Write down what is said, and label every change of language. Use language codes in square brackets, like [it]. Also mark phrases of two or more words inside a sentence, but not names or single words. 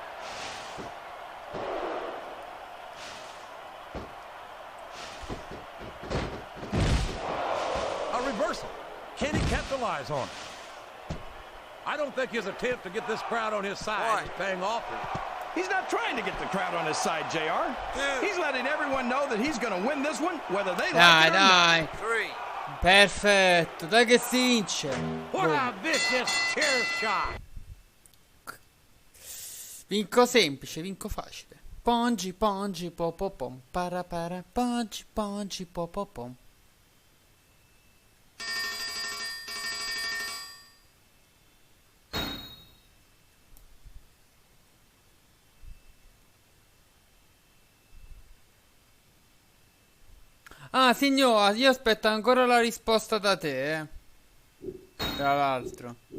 [en] A reversal. Can he capitalize on it? I don't think his attempt to get this crowd on his side is paying off here. He's not trying to get the crowd on his side, JR. He's letting everyone know that he's going to win this one, whether they like it or not. 3. [it] Perfetto, dai che si vince. [en] What a vicious chair shot. [it] Vinco semplice, vinco facile. Pongi, pongi, popopom, para para, pongi, pongi, popopom. Ah, signora, io aspetto ancora la risposta da te, tra l'altro.